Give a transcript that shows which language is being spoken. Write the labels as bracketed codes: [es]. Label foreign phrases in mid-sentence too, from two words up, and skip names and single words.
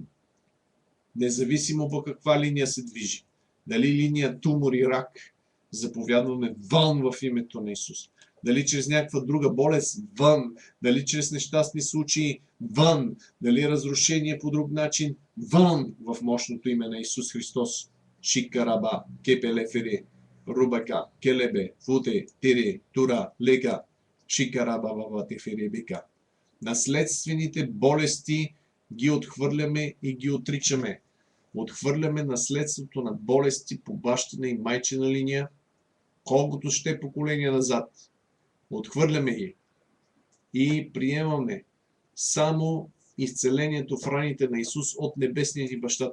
[bg] Независимо по каква линия се движи. Дали линия тумор и рак, заповядваме вън в името на Исус. Дали чрез някаква друга болест, вън. Дали чрез нещастни случаи, вън. Дали разрушение по друг начин, вън в мощното име на Исус Христос. Шикараба, кепелефере, рубака, келебе, футе, тире, тура, лека, шикараба, баба, теферебека. Наследствените болести ги отхвърляме и ги отричаме. Отхвърляме наследството на болести по бащина и майчина линия, колкото ще поколения назад. Отхвърляме ги и приемаме само изцелението в раните на Исус от небесния ни баща.